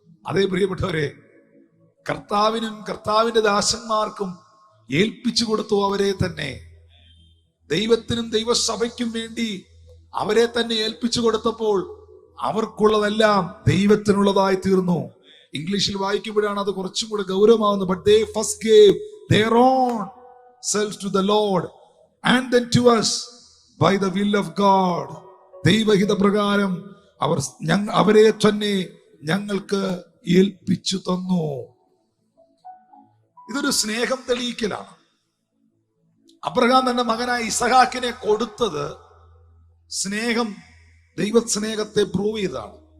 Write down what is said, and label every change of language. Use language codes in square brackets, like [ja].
[ml] അതേ പ്രിയപ്പെട്ടവരെ, കർത്താവിനും കർത്താവിന്റെ ദാസന്മാർക്കും ഏൽപ്പിച്ചു കൊടുത്തു അവരെ തന്നെ. ദൈവത്തിനും ദൈവസഭയ്ക്കും വേണ്ടി അവരെ തന്നെ ഏൽപ്പിച്ചു കൊടുത്തപ്പോൾ അവർക്കുള്ളതെല്ലാം ദൈവത്തിനുള്ളതായി തീർന്നു. ഇംഗ്ലീഷിൽ വായിക്കുമ്പോഴാണ് അത് കുറച്ചും കൂടെ ഗൗരവമാവുന്നത്. [en] But they first gave their own selves to the Lord and then to us by the will of God. [ml] ദൈവഹിത പ്രകാരം അവരെ തന്നെ ഞങ്ങൾക്ക് ഏൽപ്പിച്ചു തന്നു. ഇതൊരു സ്നേഹം തെളിയിക്കലാണ്. അബ്രഹാം തന്റെ മകനായ ഇസഹാക്കിനെ കൊടുത്തത് സ്നേഹം, ദൈവസ്നേഹത്തെ പ്രൂവ് ചെയ്താണ്.